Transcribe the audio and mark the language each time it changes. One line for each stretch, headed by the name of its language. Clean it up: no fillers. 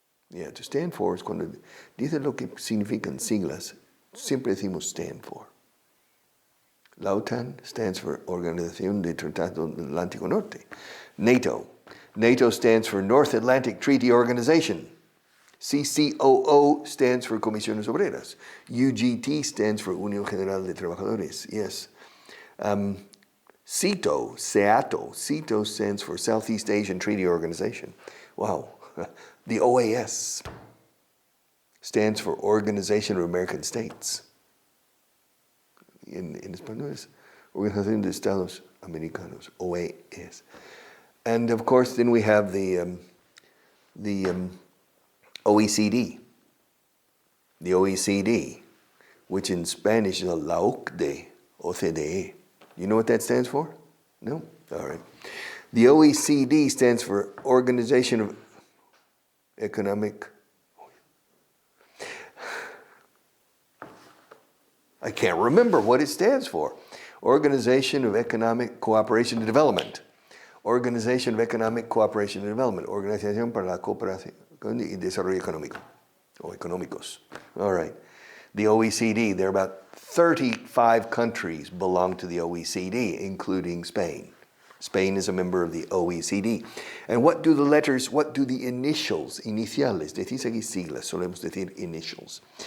English: Yeah, to stand for
Spanish: es cuando dice lo que significan siglas, siempre decimos
English: stand for.
Spanish: La OTAN
English: stands for
Spanish: Organización de Tratado del Atlántico Norte.
English: NATO. NATO stands for North Atlantic Treaty Organization. CCOO stands for Comisiones Obreras. UGT stands for Unión General de Trabajadores. Yes. CETO stands for Southeast Asian Treaty Organization. Wow. The OAS stands for Organization of American States.
Spanish: In español es Organización de Estados Americanos, OAS.
English: And of course, then we have the OECD. The OECD, which in Spanish is la OCDE. You know what that stands for? No? All right. The OECD stands for Organization of Economic... I can't remember what it stands for. Organization of Economic Cooperation and Development. Organization of Economic Cooperation and Development.
Spanish: Organización para la Cooperación y Desarrollo Económico. O económicos.
English: All right. The OECD, there are about 35 countries belong to the OECD, including Spain. Spain is a member of the OECD. And what do the initials,
Spanish: iniciales, decís aquí siglas, solemos decir
English: initials.